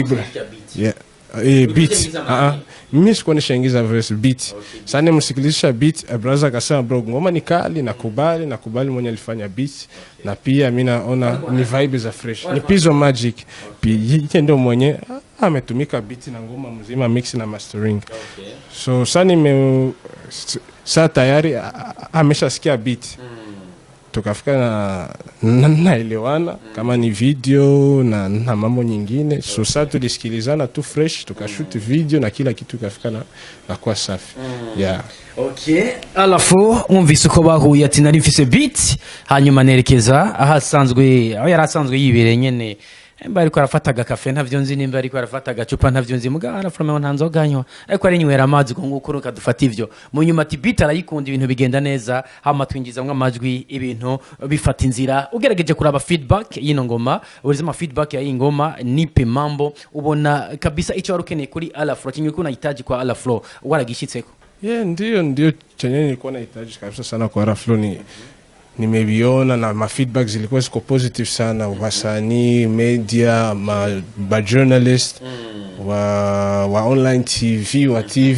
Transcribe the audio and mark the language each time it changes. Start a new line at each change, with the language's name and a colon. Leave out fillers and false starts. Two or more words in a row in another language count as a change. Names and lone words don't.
Swahili: yeah beat mimi sikuwa nishaingiza
English: verse beat
Swahili: sana msikilizisha beat brother akasema bro ngoma ni kali nakubali mwenye alifanya beat na pia mimi naona ni vibe za fresh ni Pizzo Magic pia ndio mwenye ametumika beat na ngoma mzima mix na mastering so sana saa tayari ameshasikia beat tukafika naelewana kama ni video na mambo nyingine so sasa tulisikilizana tu fresh tukashoot video na kila kitu kafika na kwa safi yeah
Rundi: okay Flow umvise uko bahuye ati nari mfise beat hanyuma nerekeza ahasanzwe aho yarasanzwe yibere nyene mba ariko arafataga cafe ntavyo nzi nimba ariko arafataga cupa ntavyo nzi muga Flow ntanzo ganywa ariko ari nywera amazi ngo nguko kadufata ivyo mu nyuma ati beat arayikunda ibintu bigenda neza hama twingizamwe amajwi ibintu bifata inzira ugerageje kuraba feedback yino ngoma urizima feedback ya ingoma nipe mambo ubona kabisa ico warukeneye kuri Flow kinyo
Swahili: kuna hitaji kwa Flow
Rundi: waragishitseko
Swahili: yeah ndio chenye nilikuwa nahitaji kabisa sana kwa Flow nimeviona na feedback zilikuwa ziko positive sana wasanii media ma journalist wa
English: online TV